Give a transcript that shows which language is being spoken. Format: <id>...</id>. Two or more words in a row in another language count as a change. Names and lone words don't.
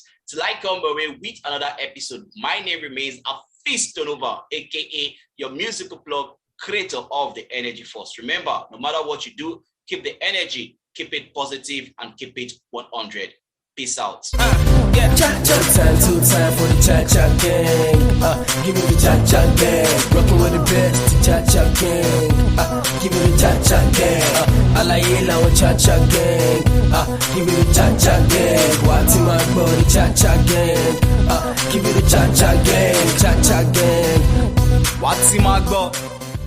<en>Till I come away with another episode, my name remains Afis Tonova, aka your musical plug, creator of the Energy Force. Remember, no matter what you do, keep the energy, keep it positive, and keep it 100. Peace out. Cha-cha time, two time for the Cha-Cha gang. Give me the Cha-Cha gang. Rockin' with the best, Cha-Cha gang. Give me the Cha-Cha gang. Alayela with Cha-Cha gang. Give me the Cha-Cha gang. Wati my body, Cha-Cha gang. Give me the Cha-Cha gang. Cha-Cha gang. Wati my body.</en>